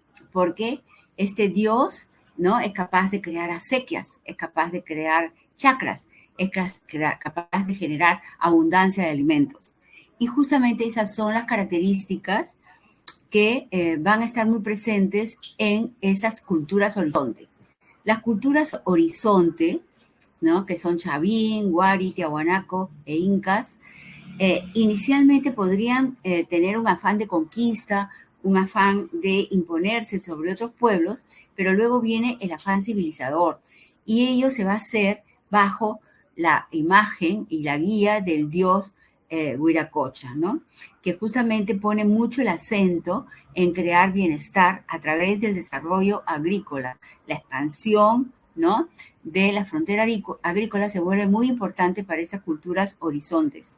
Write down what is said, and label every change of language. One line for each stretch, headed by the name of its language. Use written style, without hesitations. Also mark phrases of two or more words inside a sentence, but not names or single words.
Spanish: Porque este Dios, ¿no?, es capaz de crear acequias, es capaz de crear chakras, es capaz de generar abundancia de alimentos. Y justamente esas son las características que van a estar muy presentes en esas culturas horizonte. Las culturas horizonte, ¿no?, que son chavín, huari, tiahuanaco e incas, inicialmente podrían tener un afán de conquista, un afán de imponerse sobre otros pueblos, pero luego viene el afán civilizador y ello se va a hacer bajo la imagen y la guía del dios Huiracocha, ¿no?, que justamente pone mucho el acento en crear bienestar a través del desarrollo agrícola, la expansión, ¿no?, de la frontera agrícola se vuelve muy importante para esas culturas horizontes.